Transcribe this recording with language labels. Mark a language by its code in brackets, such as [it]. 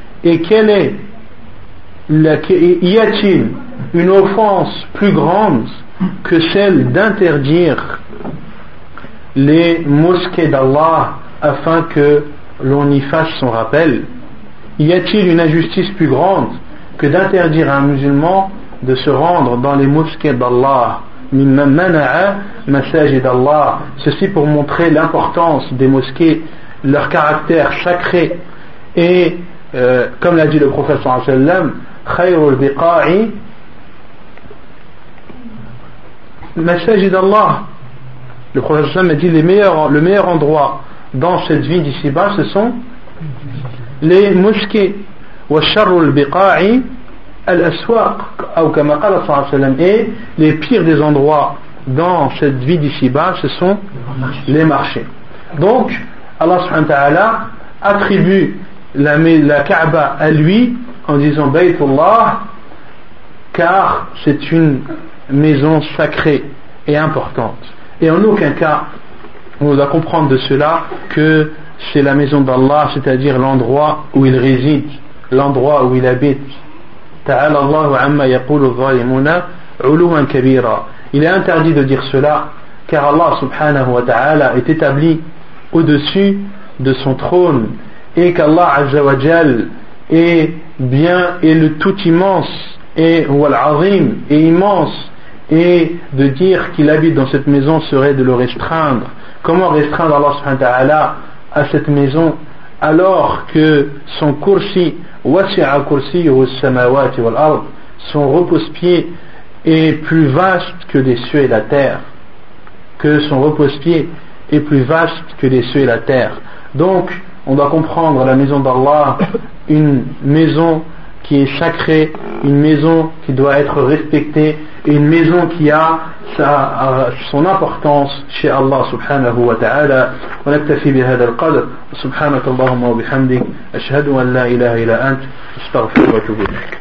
[fr] Et quelle est y a-t-il une offense plus grande que celle d'interdire les mosquées d'Allah afin que l'on y fasse son rappel? Y a-t-il une injustice plus grande que d'interdire à un musulman de se rendre dans les mosquées d'Allah? [ar] مِمَّنْ مَنَعَ مَسَاجِدَ اللَّهِ. [fr] Ceci pour montrer l'importance des mosquées, leur caractère sacré. Et comme l'a dit le prophète [ar] صلى الله عليه وسلم, خَيْرُ الْبِقَاعِ مَسَاجِدَ اللَّهِ. [fr] Le prophète [ar] صلى الله عليه وسلم [fr] a dit le meilleur endroit dans cette vie d'ici-bas, ce sont les mosquées. [ar] وَشَرُ الْبِقَاعِ الأسواق أو كما قال صلى الله عليه وسلم. [fr] Et les pires des endroits dans cette vie d'ici-bas, ce sont les marchés. Donc Allah subhanahu wa ta'ala attribue la Kaaba à lui en disant Baytullah, car c'est une maison sacrée et importante. Et en aucun cas on doit comprendre de cela que c'est la maison d'Allah, c'est-à-dire l'endroit où il réside, l'endroit où il habite. [ar] تعالى الله عما يقول الظالمون علوا كبيرا. [fr] Il est interdit de dire cela, car Allah subhanahu wa ta'ala est établi au-dessus de son trône, et qu'Allah azza wa jal est bien, est le tout immense, et wal azim, est immense. Et de dire qu'il habite dans cette maison serait de le restreindre. Comment restreindre Allah subhanahu wa ta'ala à cette maison alors que son kursi, son repose-pied est plus vaste que les cieux et la terre, que son repose-pied est plus vaste que les cieux et la terre. Donc on doit comprendre la maison d'Allah, une maison qui est sacrée, une maison qui doit être respectée, et une maison qui a son importance chez Allah subhanahu wa ta'ala. [ar] ونكتفي بهذا القدر. سبحانك اللهم وبحمدك، أشهد أن لا إله إلا أنت، أستغفرك وأتوب إليك.